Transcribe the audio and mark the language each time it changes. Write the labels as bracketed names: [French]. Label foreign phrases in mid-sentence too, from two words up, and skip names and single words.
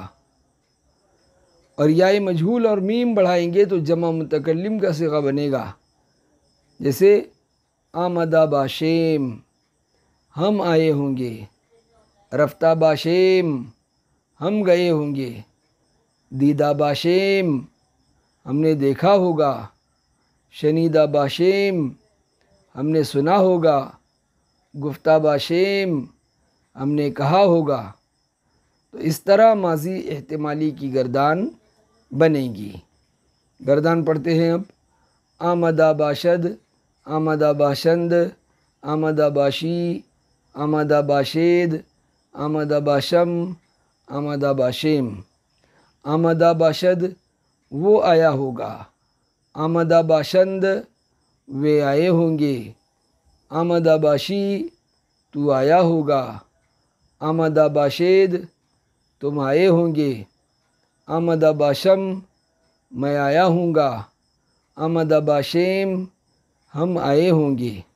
[Urdu] اور یائے مجہول اور میم بڑھائیں گے تو جمع متکلم کا صیغہ بنے گا، جیسے [Persian] آمدہ باشیم [Urdu] ہم آئے ہوں گے، [Persian] رفتہ باشیم [Urdu] ہم گئے ہوں گے، [Persian] دیدہ باشیم [Urdu] ہم نے دیکھا ہوگا، [Persian] شنیدہ باشیم [Urdu] ہم نے سنا ہوگا، [Persian] گفتہ باشیم [Urdu] ہم نے کہا ہوگا۔ تو اس طرح ماضی احتمالی کی گردان بنے گی۔ گردان پڑھتے ہیں اب، [Persian] آمدہ باشد، آمدہ باشند، آمدہ باشی، آمدہ باشید، آمدہ باشم، آمدہ باشیم۔ آمدہ باشد [Urdu] وہ آیا ہوگا، [Persian] آمدہ باشند [Urdu] وہ آئے ہوں گے، [Persian] آمدہ باشی [Urdu] تو آیا ہوگا، [Persian] آمدہ باشید [Urdu] تم آئے ہوں گے، [Persian] آمدہ باشم [Urdu] میں آیا ہوں گا، [Persian] آمدہ باشیم [Urdu] ہم آئے ہوں گے۔